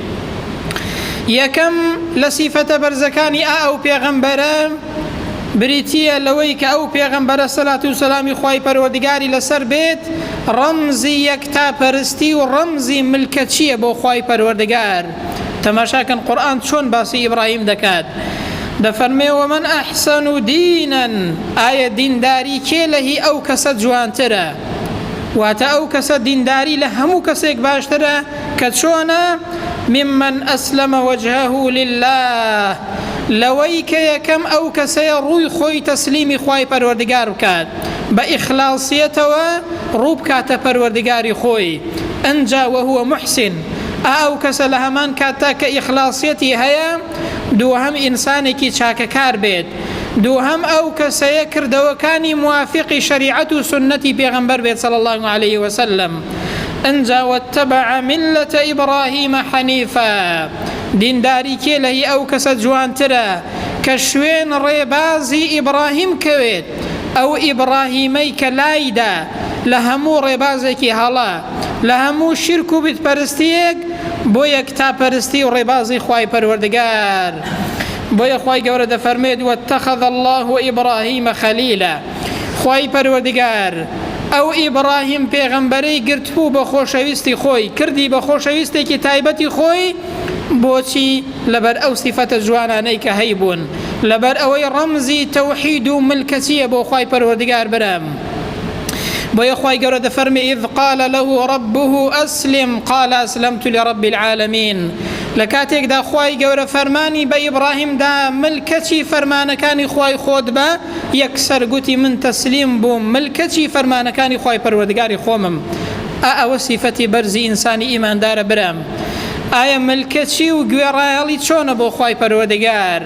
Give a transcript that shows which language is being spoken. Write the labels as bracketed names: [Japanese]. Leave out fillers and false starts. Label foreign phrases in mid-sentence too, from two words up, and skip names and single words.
[Central Kurdish] یەکەم لە سیفەتە بەرزەکانی ئەو پێغەمبەرە بریتیە لەوەی کە ئەو پێغەمبەرە سەلات و سەلامی خوای پەروەردگاری لەسەر بێت ڕەمزی یەکتاپەرستی و ڕەمزی ملکەچیە بۆ خوای پەروەردگار. تەماشاکەن قورئان چۆن باسی ئیبراهیم دەکات. دەفەرمێ [Arabic] ومن ئەحسەن دینا [Central Kurdish] ئایا دینداری کێ لە هی ئەو کەسە جوانترە، واتە ئەو کەسە دینداری لە هەموو کەسێک باشترە کە چۆنە [Arabic] ممن ئەسلەمە وجهه لله [Central Kurdish] لەوەی کە یەکەم ئەو کەسەیە ڕووی خۆی تەسلیمی خوای پەروەردگار بکات بە ئیخلاصیەتەوە ڕوو بکاتە پەروەردگاری خۆی ئەنجا [Arabic] وهو محسن. [Central Kurdish] ئەو کەسە لە هەمان کاتە کە ئیخلاصیەتی هەیە دووهەم ئینسانێکی چاکەکار بێت، دووهەم ئەو کەسەیە کردەوەکانی موافقی شریعەت و سنەتی پێغەمبەر بێت [Arabic] صلی الله عليه وسلم. [Central Kurdish] ئەنجا [Arabic] واتبع ملة إبراهيم حنيفا [Central Kurdish] دینداری کێ لە هی ئەو کەسە جوانترە کە شوێن ڕێبازی ئیبراهیم کەوێت، ئەو ئیبراهیمەی کە لایدا لە هەموو ڕێبازێکی هەڵا لە هەموو شرک و بیتپەرستیەک بۆ یەکتاپەرستی و ڕێبازی خوای پەروەردگار. بۆیە خوای گەورە دەفەرمێت [Arabic] واتخذ الله إبراهيم خليلا. [Central Kurdish] خوای پەروەردگار ئەو ئیبراهیم پێغەمبەرەی گرتبوو بە خۆشەویستی خۆی کردی بە خۆشەویستێکی تایبەتی خۆی. بۆچی؟ لەبەر ئەو سیفەتە جوانانەی کە هەیبوون، لەبەر ئەوەی ڕەمزی تەوحید و ملکەچیە بۆ خوای پەروەردگار برام. بۆیە خوای گەورە دەفەرمێ [Arabic] إذ قال له ربه أسلم قال أسلمت لرب العالمين. [Central Kurdish] لە کاتێکدا خوای گەورە فەرمانی بە ئیبراهیمدا ملکەچی فەرمانەکانی خوای خۆت بە یەکسەر گوتی من تەسلیم بووم ملکەچی فەرمانەکانی خوای پەروەردگاری خۆمم. ئەوە سیفەتی بەرزی ئینسانی ئیماندارە برام. ئایا ملکەچی و گوێڕایەڵی چۆنە بۆ خوای پەروەردگار؟